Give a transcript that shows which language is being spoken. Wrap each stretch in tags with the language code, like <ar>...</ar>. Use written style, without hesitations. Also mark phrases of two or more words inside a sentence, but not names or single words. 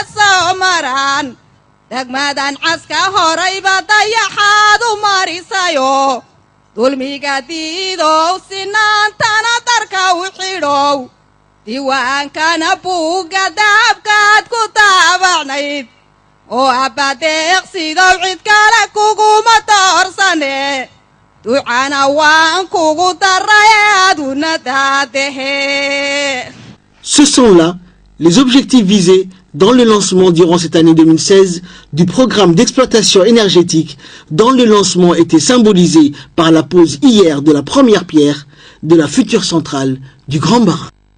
<so>soo maraan degmadan caska horayba dayaxaad u marisayo dulmiga diidow sinaantana darka u xidhow diiwaankana buugga daabkaad ku daabacnayd oo abbadeeqsidow cid kale kuguma doorsane ducana waan kugu daraye aduna daadehe.</so> <fr>Ce sont là les objectifs visés dans le lancement durant cette année 2016 du programme d'exploitation énergétique dont le lancement était symbolisé par la pose hier de la première pierre de la future centrale du Grand Bara.</fr>